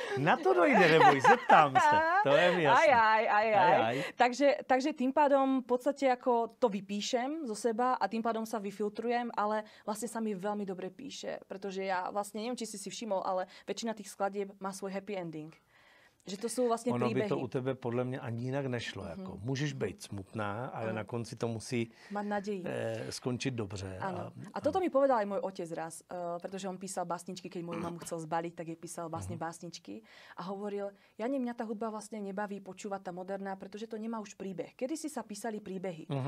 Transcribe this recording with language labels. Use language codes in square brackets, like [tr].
[cs] Na to dojde, neboj, zeptám se. To je mi jasné. [sk] Aj. Takže tým pádom v podstate ako to vypíšem zo seba a tým pádom sa vyfiltrujem, ale vlastne sa mi veľmi dobre píše, pretože ja vlastne, neviem, či si všimol, ale väčšina tých skladieb má svoj happy ending. [cs] Že to jsou vlastně ono příběhy. Ono by to u tebe podle mě ani jinak nešlo. Jako. Můžeš být smutná, ale na konci to musí skončit dobře. [sk] A toto mi povedal aj môj otec raz, pretože on písal básničky, keď moju mamu chcel zbaliť, tak jej písal vlastne básničky. A hovoril, Jani, mňa tá hudba vlastne nebaví počúvať tá moderná, pretože to nemá už príbeh. Kedysi sa písali príbehy.